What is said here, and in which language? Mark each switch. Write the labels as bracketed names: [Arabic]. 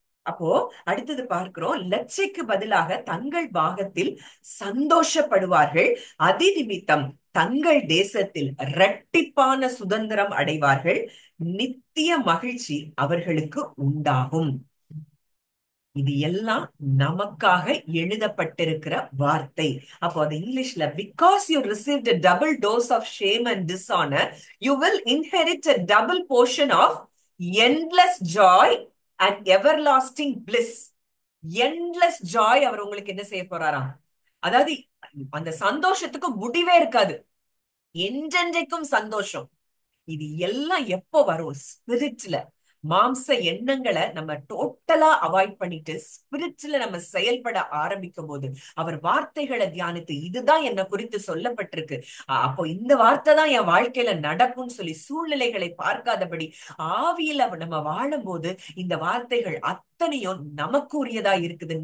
[Tamil] அப்போ அடுத்தது பார்க்கிறோம், லட்சைக்கு பதிலாக தங்கள் பாகத்தில் சந்தோஷப்படுவார்கள். அதி நிமித்தம் தங்கள் தேசத்தில் இரட்டிப்பான சுதந்திரம் அடைவார்கள். நித்திய மகிழ்ச்சி அவர்களுக்கு உண்டாகும். இது எல்லாம் நமக்காக எழுதப்பட்டிருக்கிற வார்த்தை. அப்போ அது இங்கிலீஷ்ல, [English] Because you received a double dose of shame and dishonor, you will inherit a double portion of endless joy and everlasting bliss. endless joy [Tamil] அவர் உங்களுக்கு என்ன செய்ய போறாராம்? அதாவது அந்த சந்தோஷத்துக்கு முடிவே இருக்காது, என்றென்றைக்கும் சந்தோஷம். இது எல்லாம் எப்போ வரும்? ஸ்பிரிட்ல. மாம்ச எண்ணங்களை நம்ம டோட்டலா அவாய்ட் பண்ணிட்டு ஸ்பிரிட்ல நம்ம செயல்பட ஆரம்பிக்கும் போது, அவர் வார்த்தைகளை தியானித்து இதுதான் என்ன குறித்து சொல்லப்பட்டிருக்கு, அப்போ இந்த வார்த்தை தான் என் வாழ்க்கையில நடக்கும்னு சொல்லி சூழ்நிலைகளை பார்க்காதபடி ஆவியில நம்ம வாழும் போது இந்த வார்த்தைகள் அத்தனையும் நமக்கு உரியதா இருக்குது.